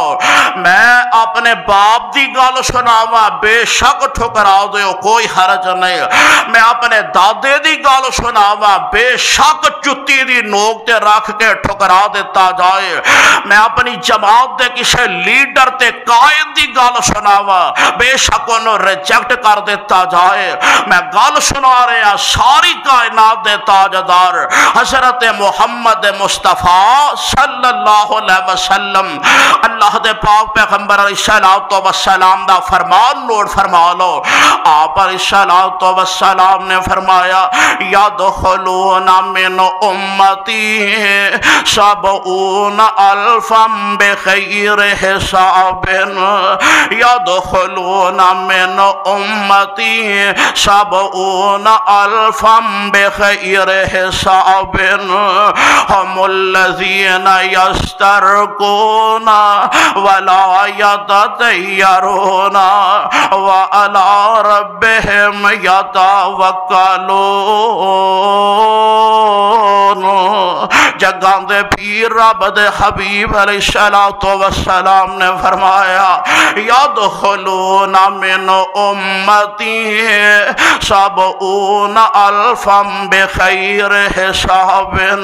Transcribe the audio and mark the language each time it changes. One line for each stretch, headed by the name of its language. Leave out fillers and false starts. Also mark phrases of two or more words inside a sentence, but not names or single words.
Punjabi: میں اپنے باپ دی گل سناوا بیشک ٹھکرا دو کوئی حرج نہیں، میں اپنے دادے دی گل سناوا بیشک جتی دی نوک تے رکھ کے ٹھکرا دتا جائے، میں اپنی جماعت دے کسی لیڈر تے قائد دی گل سناوا بیشک انہوں نے ریجیکٹ کر دتا جائے. میں گل سنا رہا ساری کائنات دے تاجدار حضرت محمد مصطفیٰ
Arabic: صلى الله عليه وسلم
Punjabi: اللہ دے پاک پیغمبر
Arabic: عليه الصلاة والسلام
Punjabi: دا فرمان نوٹ فرما لو.
Arabic: आप عليه الصلاة والسلام
Punjabi: نے فرمایا
Arabic: يدخلون من أمتي سبعون ألفا بغير حساب. يدخلون من أمتي سبعون ألفا بغير حساب. هم الذين يسترقون ولا يتطيرون وعلى ربهم يتوكلون.
Punjabi: جگاں دے پیر رب دے حبیب
Arabic: عليه الصلاة والسلام
Punjabi: نے فرمایا
Arabic: يدخلون من أمتي سبعون ألفا بغير حساب.